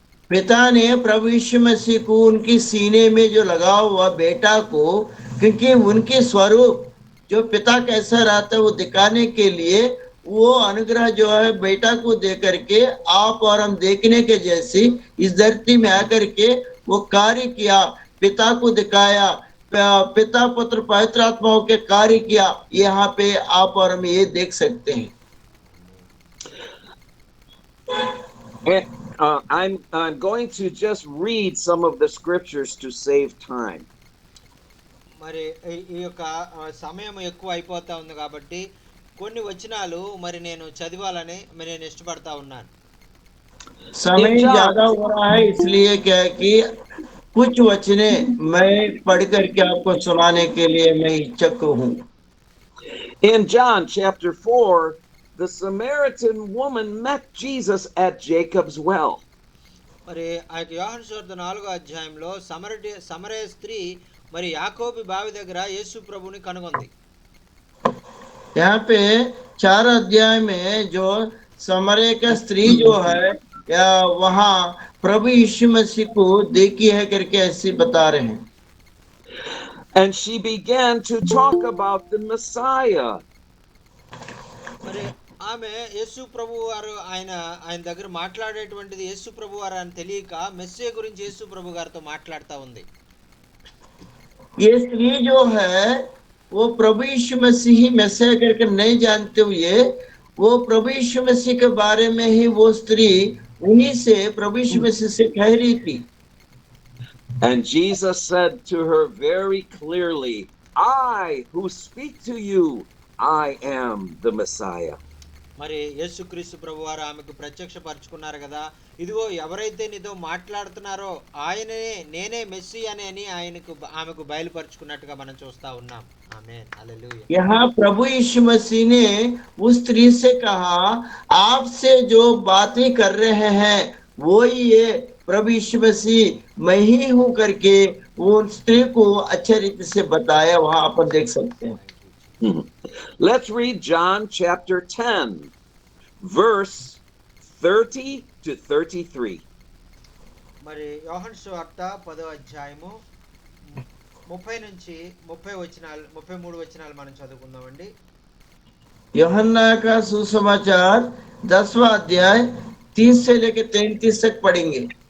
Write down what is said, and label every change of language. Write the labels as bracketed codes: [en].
[hi] पिता ने प्रभु यीशु मसीह को उनकी सीने में जो लगा हुआ बेटा को, क्योंकि उनके स्वरूप जो पिता कैसा रहता है वो दिखाने के लिए वो अनुग्रह जो है बेटा को दे करके आप और हम देखने के जैसी इस धरती में आकर के वो कार्य किया, पिता को दिखाया, पिता पुत्र पवित्र आत्माओं के कार्य किया। यहाँ पे आप और हम ये देख सकते हैं। [en] I'm going to just read some of the scriptures to save time. [te] మరి ఈ యొక్క సమయం ఎక్కువ అయిపోతా ఉంది కాబట్టి కొన్ని వచనాలు మరి నేను చదవాలని నేను ఇష్టపడతా ఉన్నాను. [hi] समय ज्यादा हो रहा है इसलिए क्या है कि कुछ वचने मैं पढ़ करके आपको सुनाने के लिए मैं इच्छुक हूँ। [en] In John chapter 4, the Samaritan woman met Jesus at Jacob's well. [te] మరి ఆ యొక్క యోహాను సువార్త 4వ అధ్యాయంలో సమరయ స్త్రీ మరి యాకోబు బావి దగ్గర యేసు ప్రభుని కనుగొంది. [hi] यहाँ पे 4 अध्याय में जो समरय का स्त्री जो है या वहाँ प्रभु यीशु मसीह को देखी है करके ऐसे बता रहे हैं। [en] And she began to talk about the Messiah. [te] మరి ఆమె యేసు ప్రభు వారు ఆయన దగ్గర మాట్లాడేటువంటిది యేసు ప్రభు వారు అని తెలియక మెస్సియా గురించి యేసు ప్రభు గారితో మాట్లాడుతూ ఉంది. [hi] ये स्त्री जो है वो प्रभु यीशु मसीह ही मैसिया करके नहीं जानते हुए वो प्रभु यीशु मसीह के बारे में ही वो स्त्री उन्हीं से प्रभु यीशु मसीह से कह रही थी। [en] And Jesus said to her very clearly, I who speak to you, I am the Messiah. [te] మరి యేసుక్రీస్తు ప్రభు వారు ఆమెకు ప్రత్యక్షపరచుకున్నారు కదా, ఇదిగో ఎవరైతే నీతో మాట్లాడుతున్నారో ఆయననే నేనే మెస్సియా అని ఆమెకు బయలుపరుచుకున్నట్టుగా మనం చూస్తా ఉన్నాం. ఆమేన్, హల్లెలూయా. [hi] यहाँ प्रभु यीशु मसीह ने उस स्त्री से कहा, आपसे जो बातें कर रहे हैं वो ही ये प्रभु यीशु मसीह मैं ही हूँ करके वो स्त्री को अच्छे रीति से बताया। वहां अपन देख सकते हैं। [en] Let's read John chapter 10, verse 30 to 33. [te] మరి యోహాను సువార్త 10వ అధ్యాయము 30 నుంచి 33 వచనాలు మనం చదువుకుందామండి. [hi] यूहन्ना का सुसमाचार 10वां अध्याय 30 से लेकर 33 तक पढ़ेंगे।